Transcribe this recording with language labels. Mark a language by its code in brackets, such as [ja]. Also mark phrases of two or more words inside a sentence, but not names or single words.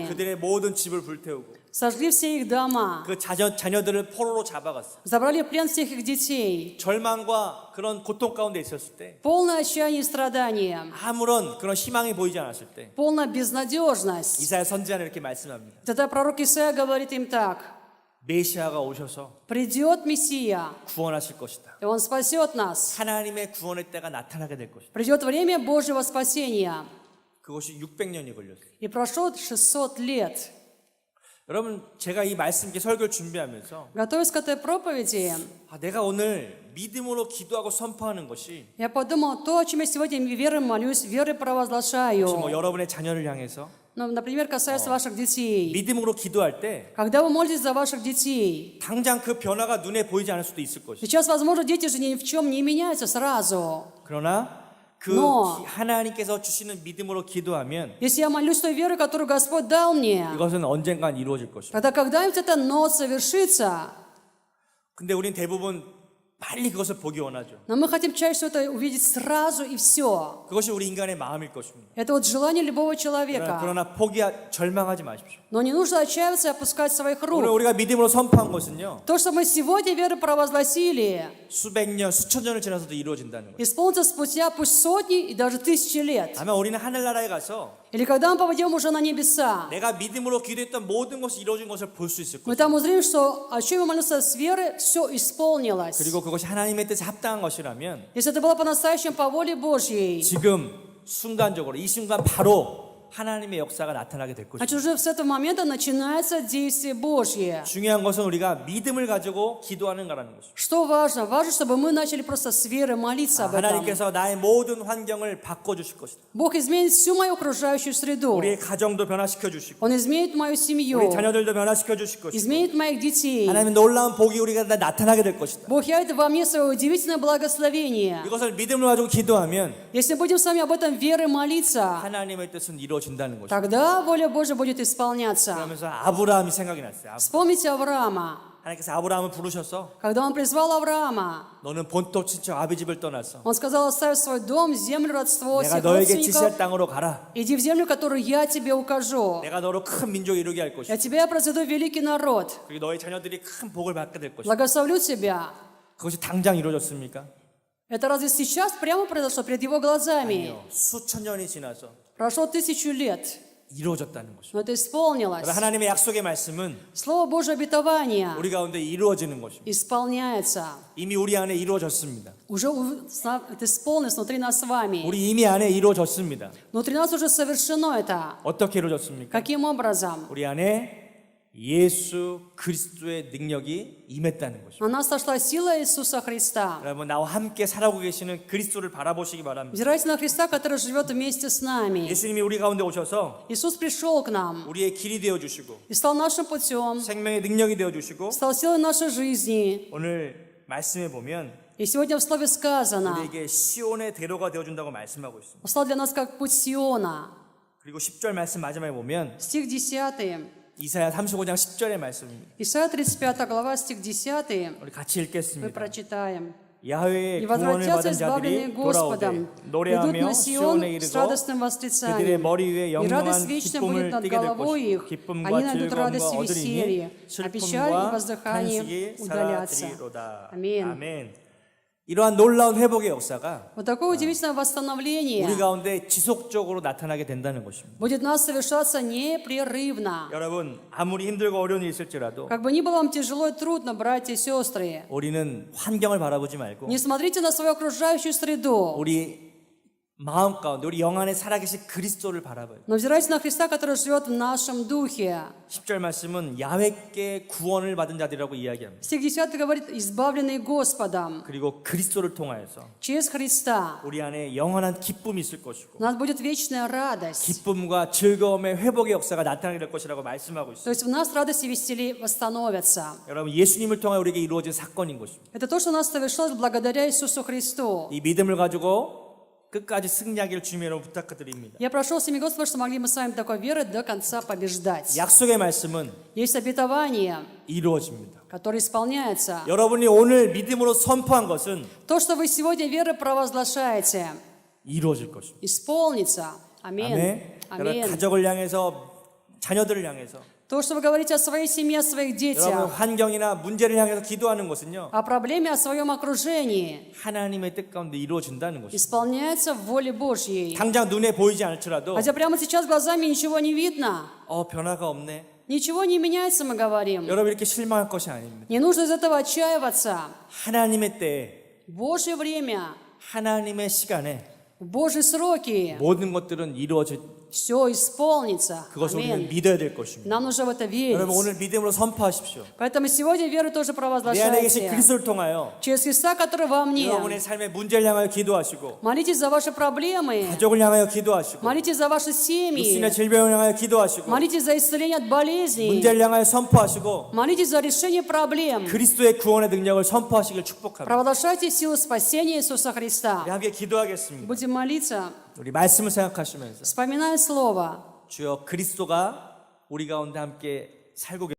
[ko] 그들의 모든 집을 불태우고 [ru] сожгли все их дома, [ko] 그 자녀들을 포로로 잡아갔어. [ru] забрали в плен всех их детей, [ko] 절망과 그런 고통 가운데 있었을 때 [ru] полное отчаяние и страдание, [ko] 아무런 그런 희망이 보이지 않았을 때 [ru] полная безнадежность. [ko] 이사야 선지자는 이렇게 말씀합니다. [ru] Тогда пророк Исаия говорит им так: [ko] 메시아가 오셔서 [ru] придет Мессия, [ko] 구원하실 것이다. [ru] и Он спасет нас. [ko] 하나님의 구원의 때가 나타나게 될 것이다. [ru] Придет время Божьего спасения. [ko] 그것이 600년이 걸렸어요. [ru] И прошло 600 лет. [ko] 여러분, 제가 이 말씀 이렇게 설교를 준비하면서 [ru] Готовясь к этой проповеди, [ko] 내가 오늘 믿음으로 기도하고 선포하는 것이 [ru] я подумал, то, о чем я сегодня верой молюсь, верой [ko] 혹시 [ru] провозглашаю. [ko] 여러분의 자녀를 향해서 [ru] Ну, например, касается ваших детей. [ko] 믿음으로 기도할 때 [ru] Когда вы молитесь за ваших детей, [ko] 당장 그 변화가 눈에 보이지 않을 수도 있을 것이다. [ru] сейчас, возможно, дети же ни в чем не меняются сразу. [ko] 그러나 그 [ru] Но [ko] 하나님께서 주시는 믿음으로 기도하면 [ru] если я молюсь той верой, которую Господь дал мне, [ko] 이것은 언젠간 이루어질 것이다. [ru] тогда когда-нибудь это «но» совершится. [ko] 근데 우린 대부분 빨리 그것을 보기 원하죠. [ru] Но мы хотим чаще всего это увидеть сразу и все. [ko] 그것이 우리 인간의 마음일 것입니다. [ru] Это вот желание любого человека. [ko] 그러나 절망하지 마십시오. [ru] Но не нужно отчаиваться и опускать своих [ko] 오늘 [ru] рук. [ko] 우리가 믿음으로 선포한 것은요. [ru] То, что мы сегодня верой провозгласили, [ko] 수백 년, 수천 년을 지나서도 이루어진다는 거예요. [ru] исполнится спустя пусть сотни и даже тысячи лет. [ko] 아마 우리는 하늘나라에 가서 [ru] Или когда мы попадем уже на небеса, [ko] 내가 믿음으로 기도했던 모든 것이 이루어진 것을 볼 수 있을 [ru] мы [ko] 것이에요. [ru] там узрим, что о чем я молился с веры, все исполнилось. [ko] 그리고 그것이 하나님의 뜻에 합당한 것이라면 [ru] Если это было по-настоящему по воле Божьей, [ko] 지금 순간적으로 이 순간 바로 하나님의 역사가 나타나게 될 것입니다. [ru] значит, уже с этого момента начинается действие Божье. [ko] 중요한 것은 우리가 믿음을 가지고 기도하는가라는 것입니다. [ru] Что важно? Важно, чтобы мы начали просто с веры молиться об этом. [ko] 하나님께서 나의 모든 환경을 바꿔주실 것이다. [ru] Бог изменит всю мою окружающую среду. [ko] 우리의 가정도 변화시켜 주시고 [ru] Он изменит мою [ko] 우리 [ru] семью, [ko] 자녀들도 변화시켜 주실 것이고 [ru] изменит моих детей. [ko] 하나님의 놀라운 복이 우리가 나타나게 될 것이다. [ru] Бог явит во мне свое удивительное благословение. [ko] 이것을 믿음을 가지고 기도하면 [ru] Если будем с вами об этом верой молиться, [ko] 하나님의 뜻은 이루어진다는 것이다. [ru] тогда воля Божья будет исполняться. [ko] 그러면서 아브라함이 생각이 났어요. [ru] Вспомните Авраама. [ko] 하나님께서 아브라함을 부르셔서 [ru] Когда Он призвал Авраама, [ko] 너는 본토 친척 아비 집을 떠나서 [ru] Он сказал: оставь свой дом, землю, родство, [ko] 내가 [ru] всех [ko] 너에게 지시할 [ru] родственников. [ko] 땅으로 가라. [ru] Иди в землю, которую я тебе укажу. [ko] 내가 너로 큰 민족 이루게 할 것이다. [ru] Я тебя произведу великий народ. [ko] 그리고 너의 자녀들이 큰 복을 받게 될 것이다. [ru] Благословлю тебя. [ko] 그것이 당장 이루어졌습니까? [ru] Это разве сейчас прямо произошло перед его глазами? [ko] 수천 년이 지나서 [ru] Прошло 1000 лет, [ko] 이루어졌다는 것입니다. [ru] но это исполнилось. [ko] 하나님의 약속의 말씀은 [ru] Слово Божье обетование [ko] 우리 가운데 이루어지는 것입니다. [ru] исполняется. [ko] 이미 우리 안에 이루어졌습니다. [ru] Уже это исполнилось внутри нас с вами. [ko] 우리 이미 안에 이루어졌습니다. [ru] Внутри нас уже совершено это. [ko] 어떻게 이루어졌습니까? [ru] Каким образом? [ko] 우리 안에 예수 그리스도의 능력이 임했다는 것입니다. [ru] На нас сошла сила Иисуса Христа. [ko] 여러분 나와 함께 살아오고 계시는 그리스도를 바라보시기 바랍니다. [ru] Взирайте на Христа, который живет вместе с нами. [ko] 예수님이 우리 가운데 오셔서 [ru] Иисус пришел к нам [ko] 우리의 길이 되어 주시고 [ru] и стал нашим путем, [ko] 생명의 능력이 되어 주시고 [ru] стал силой нашей жизни. [ko] 오늘 말씀에 보면 [ru] И сегодня в Слове сказано, [ko] 우리에게 시온의 대로가 되어 준다고 말씀하고 있습니다. [ru] стал для нас как путь Сиона. [ko] 그리고 10절 말씀 마지막에 보면 [ru] Стих 10. [ko] 이사야 35장 10절의 말씀입니다. [ru] Исайя 35 глава, стих 10. [ko] 우리 같이 [ru] Мы [ko] 읽겠습니다. [ru] прочитаем. [ko] 야훼의 [ru] «И [ko] 구원을 [ru] возвратятся [ko] 받은 [ru] избавленные [ko] 자들이 돌아오되 [ru] Господом, придут [ko] 노래하며 [ru] на Сион [ko] 시온에 [ru] с [ko] 이르고 [ru] радостным [ko] 그들의 [ru] восклицанием, [ko] 머리 위에 [ru] и [ko] 영영한 [ru] радость вечная будет [ko] 기쁨을 [ru] над [ko] 띠게 될 [ru] головой [ko] 것이고 [ru] их. [ko] 기쁨과 [ru] Они найдут [ko] 즐거움과 [ru] радость и [ko] 얻으리니 [ru] веселье, а печаль и [ko] 슬픔과 [ru] воздыхание [ko] 탄식이 [ru] удалятся». [ko] 사라지리로다. [ru] Аминь. [ko] 아멘. 이러한 놀라운 회복의 역사가 [ru] Вот такое удивительное восстановление [ko] 우리 가운데 지속적으로 나타나게 된다는 것입니다. [ru] будет у нас совершаться непрерывно. [ko] 여러분 아무리 힘들고 어려운 일이 있을지라도 [ru] Как бы ни было вам тяжело и трудно, братья и сестры, [ko] 우리는 환경을 바라보지 말고 [ru] не смотрите на свою окружающую среду, [ko] 우리 마음 가운데 우리 영 안에 살아계신 그리스도를 바라봐요. [ru] но взирайте на Христа, который живет в нашем духе. [ko] 10절 말씀은 야훼께 구원을 받은 자들이라고 이야기합니다. [ru] Стих 10 говорит, избавленные Господом, [ko] 그리고 그리스도를 통하여서 [ru] через Христа. [ko] 우리 안에 영원한 기쁨이 있을 것이고 [ru] У нас будет вечная радость. [ko] 기쁨과 즐거움의 회복의 역사가 나타나게 될 것이라고 말씀하고 있습니다. [ru] То есть в нас радость и веселье восстановятся. [ko] 여러분 예수님을 통해 우리에게 이루어진 사건인 것입니다. [ru] Это то, что у нас совершилось благодаря Иисусу Христу. [ko] 이 믿음을 가지고 끝까지 승리하기를 주님으로 부탁드립니다. [ru] Я прошу всеми Господа, что могли мы с вами такой верой до конца побеждать. [ko] 약속의 말씀은 [ru] Есть обетование, [ko] 이루어집니다. [ru] которое исполняется. [ko] 여러분이 오늘 믿음으로 선포한 것은 [ru] То, что вы сегодня верой провозглашаете, [ko] 이루어질 것입니다. [ru] исполнится. Аминь. [ko] 아멘. 여러분 [ru] Аминь. [ko] 가족을 향해서 자녀들을 향해서 [ru] То, что вы говорите о своей семье, о своих [ko] 여러분 [ru] детях, [ko] 환경이나 문제를 향해서 기도하는 것은요 [ru] о проблеме, о своем окружении, [ko] 하나님의 뜻 가운데 이루어진다는 것입니다. [ru] исполняется в воле Божьей. [ko] 당장 눈에 보이지 않을지라도 [ru] Хотя прямо сейчас глазами ничего не видно, [ko] 변화가 없네. [ru] ничего не меняется, мы говорим. [ko] 여러분 이렇게 실망할 것이 아닙니다. [ru] Не нужно из этого отчаиваться. [ko] 하나님의 때에 [ru] В Божье время, [ko] 하나님의 시간에 [ru] в Божьи сроки [ko] 모든 것들은 이루어질 [ru] все исполнится. [ko] 그것을 우리는 [ru] Аминь. [ko] 믿어야 될 것입니다. [ru] Нам нужно в это верить. [ko] 여러분 오늘 믿음으로 선포하십시오. [ru] Поэтому сегодня веру тоже [ko] 내 안에 계신 [ru] провозглашайте. [ko] 그리스도를 통하여 [ru] Через Христа, который во мне. [ko] 여러분의 삶의 문제를 향하여 기도하시고 [ru] Молитесь за ваши проблемы. [ko] 가족을 향하여 기도하시고 [ru] Молитесь за ваши семьи. [ko] 육신의 질병을 향하여 기도하시고 [ru] Молитесь за исцеление от болезней. [ko] 문제를 향하여 선포하시고 [ru] Молитесь за решение проблем. [ko] 그리스도의 구원의 능력을 선포하시길 축복합니다. [ru] Провозглашайте силу спасения Иисуса Христа. [ko] 우리 함께 기도하겠습니다. [ru] Будем молиться, [ko] 우리 말씀을 생각하시면서 [ru] вспоминая Слово. [ko] 주여 그리스도가 우리 가운데 함께 살고